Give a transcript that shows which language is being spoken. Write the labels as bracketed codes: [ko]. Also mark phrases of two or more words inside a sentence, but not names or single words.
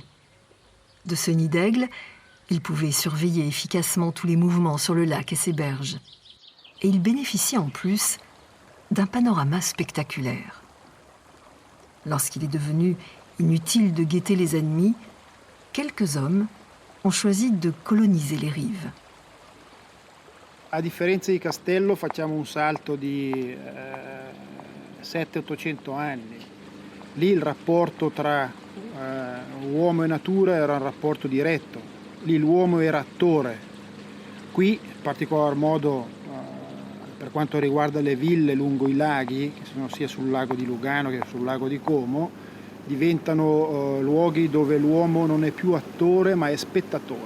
[fr] De ce nid d'aigle, ils pouvaient surveiller efficacement tous les mouvements sur le lac et ses berges. Et ils bénéficiaient en plus d'un panorama spectaculaire. Lorsqu'il est devenu inutile de guetter les ennemis, quelques hommes ont choisi de coloniser les rives. [it] A differenza di Castello, facciamo un salto di 700-800 anni. Lì il rapporto tra uomo e natura era un rapporto diretto. Lì l'uomo era attore. Qui, in particolar modo, per quanto riguarda le ville lungo i laghi, che sono sia sul lago di Lugano che sul lago di Como, diventano luoghi dove l'uomo non è più attore ma è spettatore.